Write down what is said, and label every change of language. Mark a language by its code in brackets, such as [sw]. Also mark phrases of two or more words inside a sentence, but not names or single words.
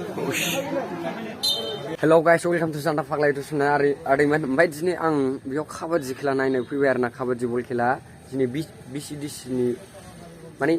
[en] Hello guys, welcome to Santa Faglai to Suna Ariman. [brx] Oमफ्राय दिनै आं बेयाव काबादि खेला नायनो फैबाय आरोना काबादि बल खेला दिनै BCDC नि माने